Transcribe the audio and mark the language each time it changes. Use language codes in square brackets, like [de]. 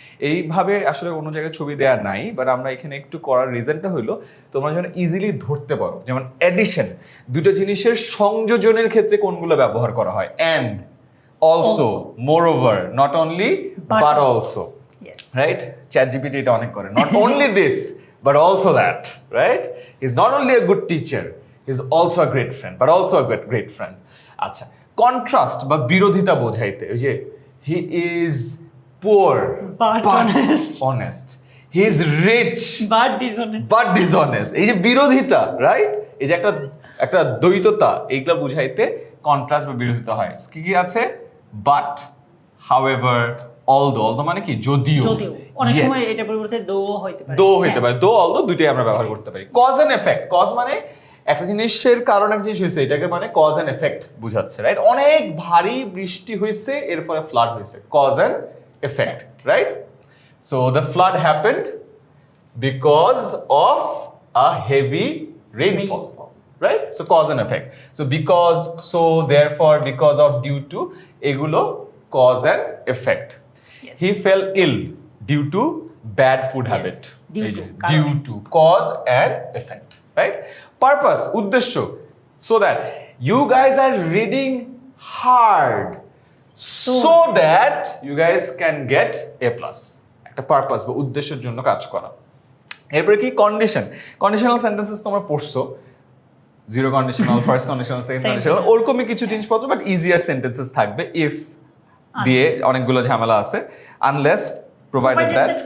[bn] এইভাবে আসলে কোনো জায়গায় ছবি দেওয়া নাই, বাট আমরা এখানে একটু করার রিজনটা হলো তোমরা যেন ইজিলি ধরতে পারো। যেমন এডিশন, দুটো জিনিসের সংযোজনের ক্ষেত্রে কোনগুলো ব্যবহার করা হয়। [en] And, also, moreover, not only but also, right? ChatGPT [bn] এটা অনেক করে। [en] Not only this but also that, right? He's not only a good teacher, he's also a great friend, but also a great friend. [bn] আচ্ছা, contrast বা বিরোধিতা বোঝাইতে ওই যে [en] he is poor but honest, he is rich but [bn] dishonest, এই যে বিরোধিতা, right? এই যে একটা দ্বৈততা, এইগুলা বুঝাইতে কন্ট্রাস্ট বা বিরোধিতা হয়। কি কি আছে? But, however, although. অলদো মানে কি? যদিও। অনেক সময় এটা পরিবর্তে দো হইতে পারে, দো, অলদো, দুইটাই আমরা ব্যবহার করতে পারি। কজ এন্ড এফেক্ট, কজ মানে একটা জিনিসের কারণ এক জিনিস হয়েছে, এটাকে মানে কজ এন্ড এফেক্ট বুঝাচ্ছে, রাইট? অনেক ভারী বৃষ্টি হয়েছে, এর ফলে ফ্লাড হয়েছে, cause and effect, right? [en] So the flood happened because of a heavy rainfall, right? So cause and effect. So because, so, therefore, because of, due to, এগুলো cause and effect. Yes. He fell ill due to bad food habit. Due to, cause and effect, right? Purpose, উদ্দেশ্য, so that you guys are reading hard so that you guys can get A+. [bn] একটা purpose বা উদ্দেশ্যের জন্য কাজ করা। এরপরে কি? Condition. Conditional sentences তোমরা পড়ছো, zero conditional, first conditional, second conditional, ওরকমই কিছু জিনিসপত্র, বাট ইজিয়ার সেন্টেন্সেস থাকবে। ইফ দিয়ে অনেকগুলো ঝামেলা আছে, আনলেস প্রোভাইডেড দ্যাট